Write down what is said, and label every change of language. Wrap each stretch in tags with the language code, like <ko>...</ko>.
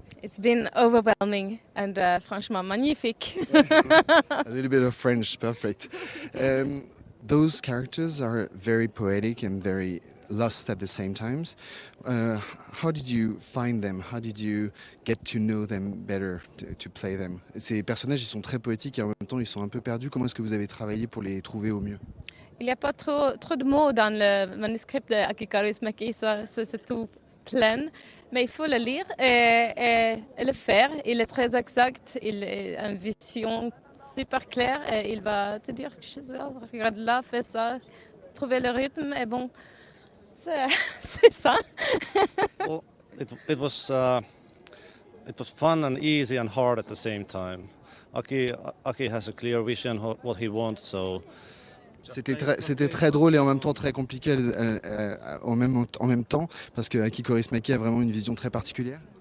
<en>It's been overwhelming and</en> <fr>franchement magnifique.</fr> <en>A little bit of French, perfect. Those characters are very poetic and very lost at the same times. How did you find them? How did you get to know them better, to play them?</en> <fr>Ces personnages, ils sont très poétiques et en même temps, ils sont un peu perdus. Comment est-ce que vous avez travaillé pour les trouver au mieux? Il n'y a pas trop de mots dans le manuscrit de Aki Kaurismäki, c'est tout plein. Mais il faut le lire et le faire. Il est très exact, il a une vision super claire et il va te dire, regarde là, fais ça, trouver le rythme et bon, c'est ça.</fr> <en>Well, it was fun and easy and hard at the same time. Aki has a clear vision what he wants, so</en> <fr>C'était très drôle et en même temps très compliqué en même temps parce que Aki Kaurismäki a vraiment une vision très particulière.</fr>